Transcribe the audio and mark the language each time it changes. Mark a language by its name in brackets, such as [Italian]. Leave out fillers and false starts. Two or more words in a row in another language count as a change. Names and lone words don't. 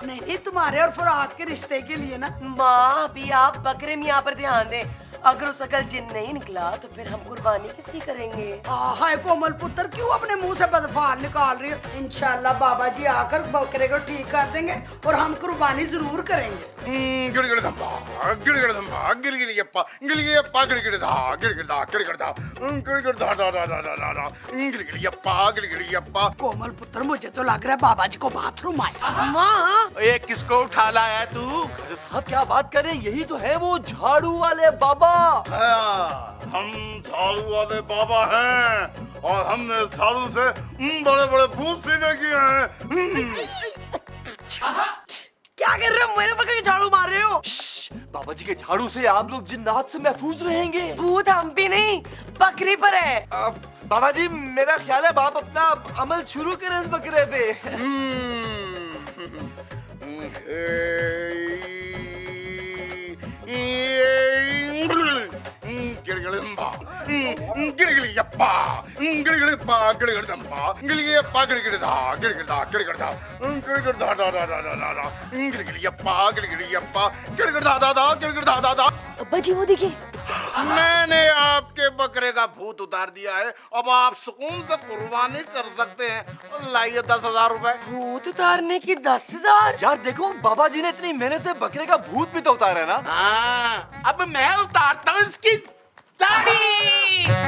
[Hindi] नहीं नहीं, तुम्हारे और फरहाद के रिश्ते के लिए ना। माँ, अभी आप बकरे मियाँ पर ध्यान दें। अगर उसका कल जिन नहीं निकला तो फिर हम कुर्बानी किसी करेंगे? हाय कोमल पुत्र, क्यों अपने मुंह से बदफाल निकाल रही हो? इंशाल्लाह बाबा जी आकर बकरे को ठीक कर देंगे और हम कुर्बानी जरूर करेंगे। गिड़गिड़धम्बा गिड़गिड़धम्बा गिलगिलियप्पा गिलगिलियप्पा गिड़गिड़धा गिड़गिड़धा गिड़गिड़धा गिड़गिड़धा धा धा धा धा धा गिलगिलियप्पा गिलगिलियप्पा। कोमल पुत्र, मुझे तो लग रहा है बाबा जी को बाथरूम आया। माँ, ये किसको उठा लाया तू? साहब क्या बात कर रहे हैं, यही तो है वो झाड़ू वाले बाबा। हम झाड़ू वाले बाबा हैं और हमने झाड़ू से बड़े बड़े भूत सीधे किए हैं। क्या कर रहे हो? मेरे पर क्यों झाड़ू मार रहे हो? बाबा जी के झाड़ू से आप लोग जिन्नात से महफूज रहेंगे। भूत हम पे नहीं, बकरी पर है। बाबा जी मेरा ख्याल है आप अपना अमल शुरू करें इस बकरे पे। गिड़गिड़धम्बा गिड़गिलियप्पा गिड़गिड़प्पा गिड़गिड़धम्बा गिलियप्पा गिड़गिड़धा गिड़गिड़धा गिड़गिड़धा गिड़गिड़धा धा धा धा धा धा गिड़गिलियप्पा गिड़गिड़ियप्पा गिड़गिड़धा धा धा गिड़गिड़धा धा धा। अब्बा जी वो देखिए। मैंने आपके बकरे का भूत उतार दिया है, अब आप सुकून से कुर्बानी कर सकते हैं। लाइए 10,000 रुपए। भूत उतारने की 10,000? यार देखो, बाबा जी ने इतनी मेहनत से बकरे का भूत भी तो उतारा है ना। हाँ, अब मैं उतारता हूँ इसकी दाढ़ी।